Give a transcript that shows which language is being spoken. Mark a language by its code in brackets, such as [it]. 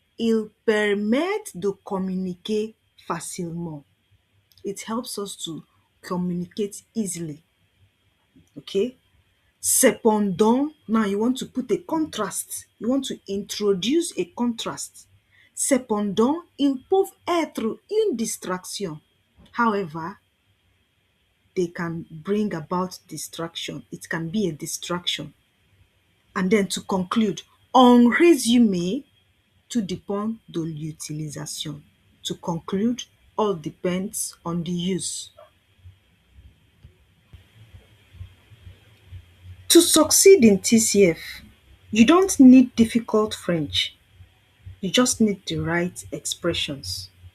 [fr] Ils permettent de communiquer facilement. [en] It helps us to communicate easily. Okay? Cependant, now you want to put a contrast. You want to introduce a contrast. [fr] Cependant, ils peuvent être une distraction. [en] However, they can bring about distraction. It can be a distraction. And then to conclude, [fr] en résumé, tout dépend de l'utilisation. [en] To conclude, all depends on the use. To succeed in TCF, you don't need difficult French. You just need the right expressions.